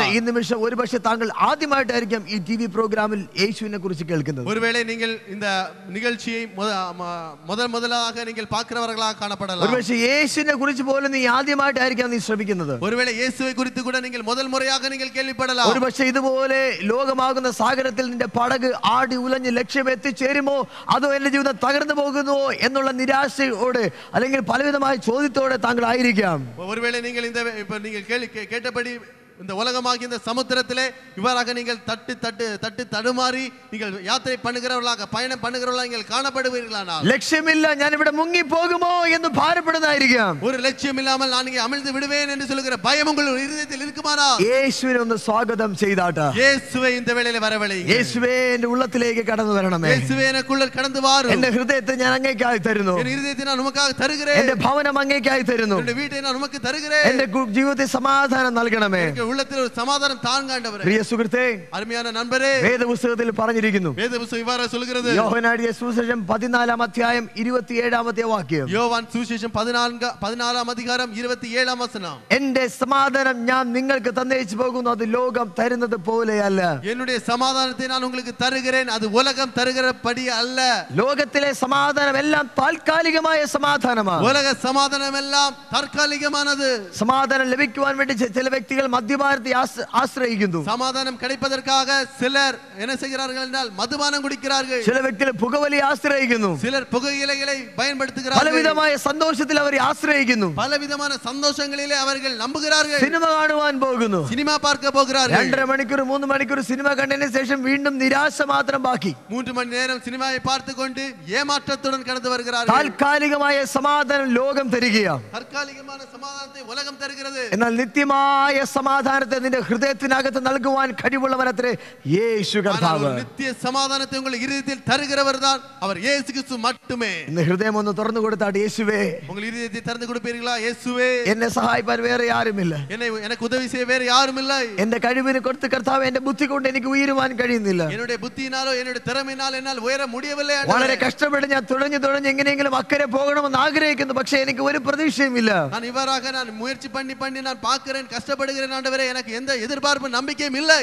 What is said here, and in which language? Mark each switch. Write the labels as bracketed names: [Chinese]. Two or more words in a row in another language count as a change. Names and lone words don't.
[Malayalam] ഈ നിമിഷം ഒരുപക്ഷെ താങ്കൾ ആദ്യമായിട്ടായിരിക്കും ഈ ടിവി പ്രോഗ്രാമിൽ യേശുവിനെ കുറിച്ച് കേൾക്കുന്നത്. [Tamil] ஒருவேளை நீங்கள் இந்த நிகழ்ச்சியை முதலாக நீங்கள் பார்க்கிறவர்களாக காணப்படலாம். [Malayalam] ഒരുപക്ഷെ യേശുവിനെ കുറിച്ച് പോലും നീ ആദ്യമായിട്ടായിരിക്കാം നീ ശ്രമിക്കുന്നത്. [Tamil] ஒருவேளை இயேசுவை குறித்து கூட நீங்கள் முதல் முறையாக நீங்கள் கேள்விப்படலாம். [Malayalam] ഒരുപക്ഷെ ഇതുപോലെ ലോകമാകുന്ന സാഗരത്തിൽ നിന്റെ പടക് ആടി ഉലഞ്ഞ് ലക്ഷ്യം എത്തിച്ചേരുമോ, അതോ എന്റെ ജീവിതം തകർന്നു പോകുന്നുവോ എന്നുള്ള നിരാശയോടെ അല്ലെങ്കിൽ പലവിധമായ ചോദ്യത്തോടെ താങ്കൾ ആയിരിക്കാം. [Tamil] ஒருவேளை நீங்கள் இந்த இப்ப நீங்கள் கேட்டபடி இந்த உலகமாகிய இந்த சமுத்திரத்திலே இவ்வாறாக நீங்கள் தட்டு தடுமாறி நீங்கள் யாத்திரை பண்ணுகிறவர்களாக பயணம் பண்ணுகிறவர்களாக நீங்கள் காணப்படுவீர்களானால், [Malayalam] ലക്ഷ്യമില്ല ഞാൻ ഇവിടെ മുങ്ങി പോകുമോ എന്ന് ഭാരപ്പെടുന്നതായിരിക്കാം. [Tamil] ஒரு லட்சியம் இல்லாமல் நான் இங்கே அமிழ்ந்து விடுவேன் என்று சொல்லுகிற பயம் உங்கள் இதயத்தில் இருக்குமானால், [Malayalam] യേശുവിനെ ഒന്ന് സ്വാഗതം ചെയ്താട്ടെ. [Tamil] இயேசுவை இந்த வேளையிலே வரவழையுங்கள். [Malayalam] യേശുവേ എന്റെ ഉള്ളത്തിലേക്ക് കടന്നു വരണമേ. [Tamil] இயேசுவே எனக்குள்ள கடந்து வாரும். [Malayalam] എന്റെ ഹൃദയത്തെ ഞാൻ അങ്ങേക്കായി തരുന്നു. [Tamil] என் இதயத்தை நான் உமக்காக தருகிறேன். [Malayalam] എന്റെ ഭവനം അങ്ങേക്കായി തരുന്നു. [Tamil] என் வீட்டை நான் உமக்கு தருகிறேன். [Malayalam] എന്റെ ജീവിതത്തിൽ സമാധാനം നൽകണമേ. [Tamil] உள்ளத்தில் ஒரு சமாதானம் தாங்க ஆண்டவரே. [Malayalam] പ്രിയ സുഹൃത്തേ, [Tamil] அருமையான நண்பரே, [Malayalam] വേദപുസ്തകത്തിൽ പറഞ്ഞിരിക്കുന്നു. [Tamil] வேதபுஸ்தகம் இவ்வாறு சொல்கிறது. [Malayalam] യോഹന്നാൻ എഴുതിയ സുവിശേഷം 14-ാം അധ്യായം 27-ാമത്തെ വാക്യം. [Tamil] யோவான் சுவிசேஷம் 14-ஆம் அதிகாரம் 27-ஆம் வசனம். [Malayalam] എന്റെ സമാധാനം ഞാൻ നിങ്ങൾക്ക് തന്നേച്ചു പോകുന്നു, അത് ലോകം തരുന്നത് പോലെയല്ല. [Tamil] என்னுடைய சமாதானத்தை நான் உங்களுக்கு தருகிறேன், அது உலகம் தருகிறபடி அல்ல. [Malayalam] ലോകത്തിലെ സമാധാനം എല്ലാം താൽക്കാലികമായ സമാധാനമാണ്. [Tamil] உலக சமாதானம் எல்லாம் தற்காலிகமானது. [Malayalam] സമാധാനം ലഭിക്കുവാൻ വേണ്ടി ചില വ്യക്തികൾ മദ്യപാനത്തെ ആശ്രയിക്കുന്നു. [Tamil] சமாதானம் கிடைப்பதற்காக சிலர் என்ன செய்கிறார்கள் என்றால் மதுபானம் குடிக்கிறார்கள். [Malayalam] ചില വ്യക്തികൾ പുകവലി ആശ്രയിക്കുന്നു. [Tamil] சிலர் புகையிலைகளை பயன்படுத்துகிறார்கள். [Malayalam] പലവിധമായ സന്തോഷത്തിൽ അവർ ആശ്രയിക്കുന്നു. [Tamil] பலவிதமான சந்தோஷங்களிலே அவர்கள் நம்புகிறார்கள். [Malayalam] സിനിമ കാണുവാൻ പോകുന്നു. [Tamil] சினிமா பார்க்க போகிறார்கள். [Malayalam] 2.5 മണിക്കൂർ 3 മണിക്കൂർ സിനിമ കണ്ടതിന് ശേഷം വീണ്ടും നിരാശ മാത്രം ബാക്കി. [Tamil] 3 மணி நேரம் சினிமாவை பார்த்து கொண்டு ஏமாற்றத்துடன் கடந்து வருகிறார்கள். [Malayalam] താൽക്കാലികമായ സമാധാനം ലോകം തരികയാണ്. [Tamil] தற்காலிகமான சமாதானத்தை உலகம் தருகிறது. [Malayalam] എന്നാൽ നിത്യമായ സമാധാനത്തെ നിന്റെ ഹൃദയത്തിനകത്ത് നൽകുവാൻ കഴിവുള്ളവനത്രേ യേശു കർത്താവ്. [Tamil] நித்திய சமாதானத்தை உங்கள் இதயத்தில் தருகிறவர் தான் அவர் இயேசு கிறிஸ்து மட்டுமே. [Malayalam] ഇന്ന് ഹൃദയം ഒന്ന് തുറന്നു കൊടുത്താട്ട്, യേശുവേ [Tamil] உங்கள் இதயத்தை திறந்து கொடுப்பீர்களா? இயேசுவே, [Malayalam] എന്നെ സഹായിപ്പാൻ വേറെ ആരുമില്ല. [Tamil] எனக்கு உதவி செய்ய வேற யாரும் இல்லை. [Malayalam] എന്റെ കഴിവിന് കൊടുത്ത് കർത്താവ് എന്റെ ബുദ്ധി കൊണ്ട് എനിക്ക് ഉയരുവാൻ കഴിയുന്നില്ല. [Tamil] என்னுடைய புத்தியினாலோ என்னுடைய திறமையினாலோ என்னால் உயர முடியவில்லை. [Malayalam] വളരെ കഷ്ടപ്പെട്ട് ഞാൻ തുഴഞ്ഞ് എങ്ങനെയെങ്കിലും അക്കരെ പോകണമെന്ന് ആഗ്രഹിക്കുന്നു, പക്ഷേ എനിക്ക് ഒരു പ്രതീക്ഷയുമില്ല. [Tamil] நான் இவ்வாறாக நான் முயற்சி பண்ணி நான் பார்க்கிறேன், கஷ்டப்படுகிறேன் ஆண்டவரே, எனக்கு எந்த எதிர்பார்ப்பு நம்பிக்கையும் இல்லை.